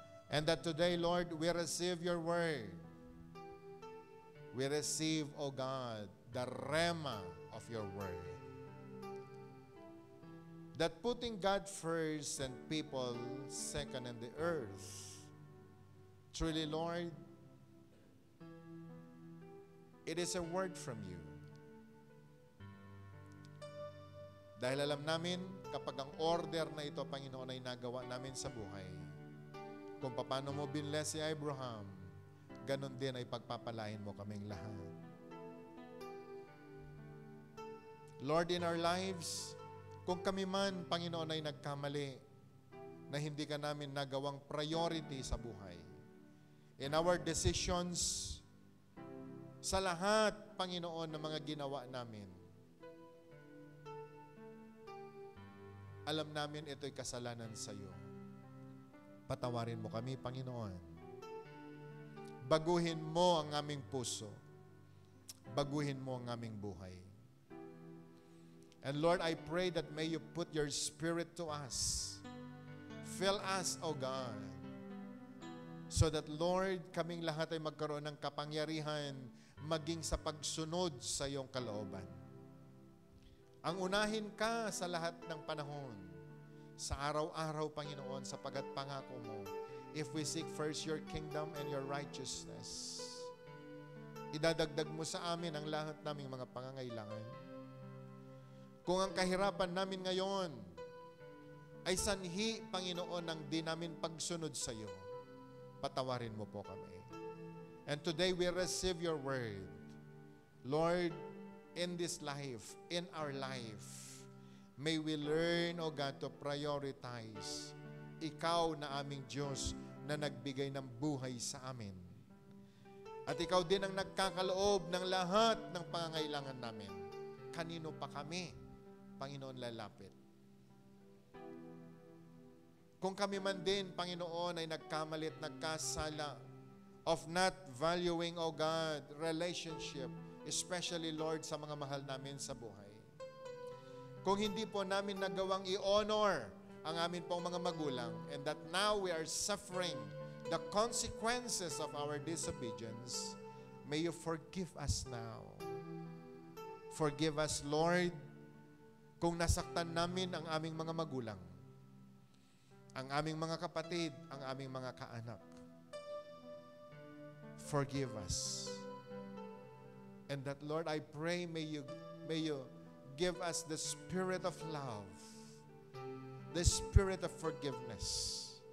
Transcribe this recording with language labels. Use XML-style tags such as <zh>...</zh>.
<en>And that today, Lord, we receive your word. We receive, O God, the rema of your word. That putting God first and people second in the earth, truly, Lord, it is a word from you.</en> <tl>Dahil alam namin, kapag ang order na ito, Panginoon, ay nagawa namin sa buhay, kung paano mo binless si Abraham, ganon din ay pagpapalain mo kaming lahat. Lord,</tl> <en>in our lives,</en> <tl>kung kami man, Panginoon, ay nagkamali na hindi ka namin nagawang priority sa buhay,</tl> <en>in our decisions,</en> <tl>sa lahat, Panginoon, ng mga ginawa namin, alam namin ito'y kasalanan sa iyo. Patawarin mo kami, Panginoon. Baguhin mo ang aming puso. Baguhin mo ang aming buhay.</tl> <en>And Lord, I pray that may you put your Spirit to us. Fill us, O God. So that,</en> <tl>Lord, kaming lahat ay magkaroon ng kapangyarihan maging sa pagsunod sa iyong kalooban. Ang unahin ka sa lahat ng panahon, sa araw-araw, Panginoon, sapagat pangako mo,</tl> <en>if we seek first your kingdom and your righteousness,</en> <tl>idadagdag mo sa amin ang lahat naming mga pangangailangan. Kung ang kahirapan namin ngayon ay sanhi, Panginoon, ng di namin pagsunod sa iyo, patawarin mo po kami.</tl> <en>And today we receive your word. Lord, in this life, in our life, may we learn, O God, to prioritize</en> <tl>ikaw na aming Diyos na nagbigay ng buhay sa amin. At ikaw din ang nagkakaloob ng lahat ng pangangailangan namin. Kanino pa kami, Panginoon, lalapit? Kung kami man din, Panginoon, ay nagkamali at nagkasala</tl> <en>of not valuing, O God, relationship,</en> <tl>especially, Lord, sa mga mahal namin sa buhay. Kung hindi po namin nagawang i-honor ang amin pong mga magulang,</tl> <en>and that now we are suffering the consequences of our disobedience, may you forgive us now. Forgive us,</en> <tl>Lord, kung nasaktan namin ang aming mga magulang, ang aming mga kapatid, ang aming mga kaanak.</tl> <en>Forgive us. And that, Lord, I pray, may you give us the spirit of love, the spirit of forgiveness.</en>